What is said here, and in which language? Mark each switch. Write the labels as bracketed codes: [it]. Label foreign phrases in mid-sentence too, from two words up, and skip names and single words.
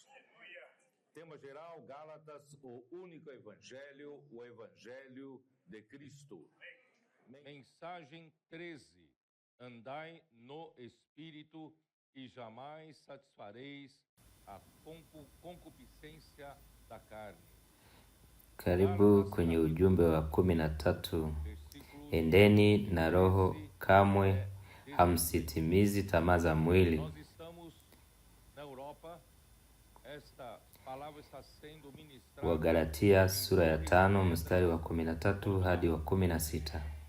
[pt] Tema geral, Gálatas, o único evangelho, o evangelho de Cristo. Mensagem 13. Andai no Espírito e jamais satisfareis a concupiscência da carne. [sw] Karibu kwenye ujumbe wa 13. Endeni na Roho, kamwe hamsitimizi tamaa za mwili. Wagalatia sura ya 5 mstari wa 13 hadi wa 16.